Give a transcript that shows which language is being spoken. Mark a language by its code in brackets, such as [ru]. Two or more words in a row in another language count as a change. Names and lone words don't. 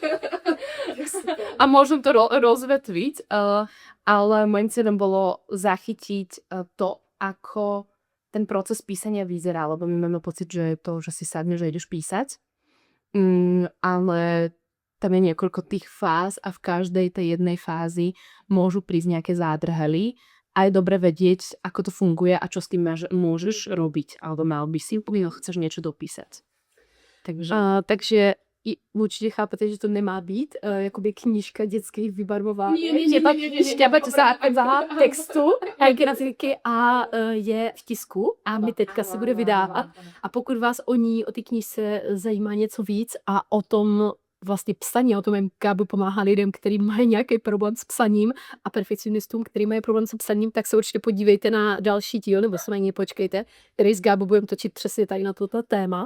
[sk] A môžem to rozvetviť, ale môjim cieľom bolo zachytiť to, ako ten proces písania vyzerá, lebo my máme pocit, že je to, že si sadneš, že ideš písať. Ale tam je niekoľko tých fáz a v každej tej jednej fázi môžu prísť nejaké zádrhely. A je dobre vedieť, ako to funguje a čo s tým môžeš robiť. Alebo mal by si, pokiaľ chceš niečo dopísať. [cs] Takže určitě chápete, že to nemá být jakoby knížka dětských vybarvování. Šťabať za textu a je v tisku a my teďka se bude vydávat. A pokud vás o té knížce zajímá něco víc a o tom vlastně psaní, o tom jak Gábo pomáhá lidem, kteří mají nějaký problém s psaním a perfekcionistům, kteří mají problém s psaním, tak se určitě podívejte na další díl, nebo se na něj počkejte, který s Gábo budeme točit přesně tady na toto téma.